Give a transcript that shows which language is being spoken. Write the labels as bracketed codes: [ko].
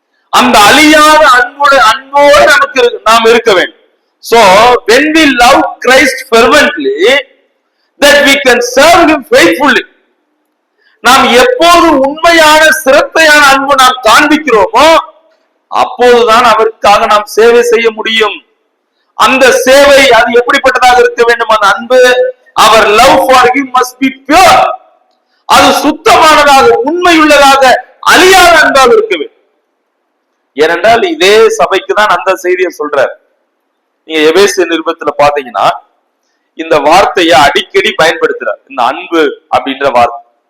[ta] அந்த அழியாத அன்போடு நமக்கு நாம் இருக்க வேண்டும். [en] So when we love Christ fervently, that we can serve him faithfully. [ta] நாம் எப்போது உண்மையான சிரத்தையான அன்பு நாம் காண்பிக்கிறோமோ, அப்போதுதான் அவருக்காக நாம் சேவை செய்ய முடியும். அந்த சேவை அது எப்படிப்பட்டதாக இருக்க வேண்டும்? அந்த அன்பு, [en] our love for him must be pure. [ta] அது சுத்தமானதாக, உண்மையுள்ளதாக, அழியாத அன்பாக இருக்க வேண்டும். ஏனென்றால் இதே சபைக்கு தான் அந்த செய்தியை சொல்றார். நீங்க எபேசியர் நிருபத்துல பாத்தீங்கன்னா இந்த வார்த்தையை அடிக்கடி பயன்படுத்துறார், இந்த அன்பு அப்படின்ற வார்த்தை.